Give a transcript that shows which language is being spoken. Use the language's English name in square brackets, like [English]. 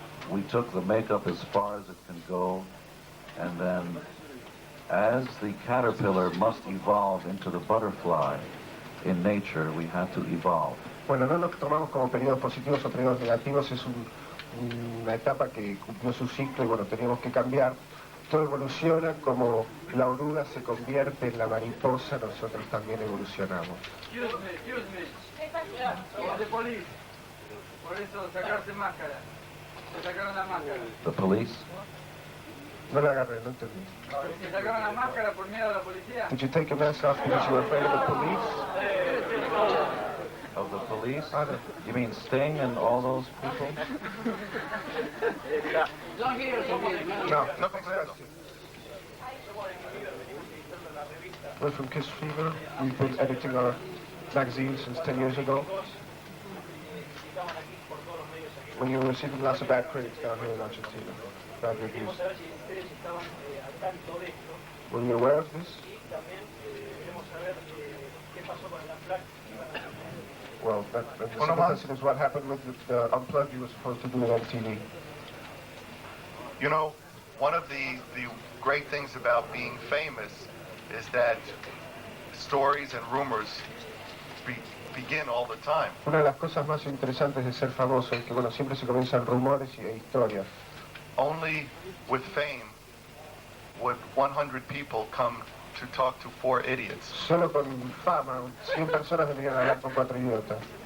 [English] We took the makeup as far as it can go, and then as the caterpillar must evolve into the butterfly in nature, we had to evolve. [Spanish] Bueno, no nos tomamos como periodos positivos o periodos negativos, es una etapa que cumplió su ciclo y bueno, teníamos que cambiar. Todo evoluciona como la oruga se convierte en la mariposa, nosotros también evolucionamos. [English] Excuse me. [Spanish] Somos de [English] police. [Spanish] Por eso sacarse máscara. Se sacaron la máscara. [English] The police? [Spanish] No la agarré, no entendí. Se sacaron la máscara por miedo a la policía. [English] Did you take your mask off because you were afraid of the police? Of the police? You mean Sting and all those people? [Spanish] No, no comprendo. [English] We're from Kiss Fever. We've been editing our magazine since 10 years ago. When you were receiving lots of bad critics down here in Argentina, bad reviews. Were you aware of this? Well, that is what happened with the Unplugged you were supposed to do at MTV. You know, one of the great things about being famous is that stories and rumors begin all the time. [Spanish] Una de las cosas más interesantes de ser famoso es que, bueno, siempre se comienzan rumores e historias. [English] Only with fame would 100 people come to talk to 4 idiots. [Spanish] Solo con fama, 100 personas vendrían a hablar con 4 idiotas.